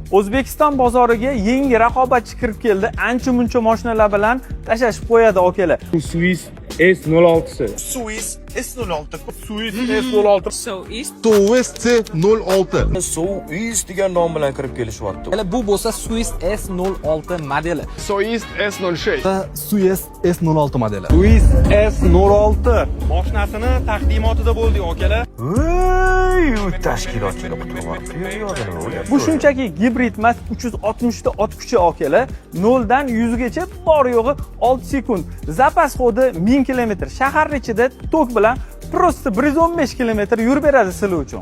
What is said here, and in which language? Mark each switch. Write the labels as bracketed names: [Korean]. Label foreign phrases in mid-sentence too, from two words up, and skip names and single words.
[Uzbek] O'zbekiston bozoriga yangi raqobatchi kirib keldi. Ancha-muncha mashinalar bilan tashlashib qo'yadi akalar. Swiss S06'si. Swiss S06. Swiss S06. Swiss C06. Swiss degan nom bilan kirib kelishyapti. Mana bu bo'lsa Swiss S06 modeli. Swiss S06. Swiss S06 modeli. Swiss S06 mashinasini taqdimotida bo'ldik akalar. Tashkilotchilar quturib Bu shunchaki gibrid emas, 360 ta ot kuchi akalar. 0 dan 100 gacha bor yo'g'i 6 sekund. Zapas xodi 1000 km. Shahar ichida tok bilan prosta 115 km yurib beradi sizlar uchun.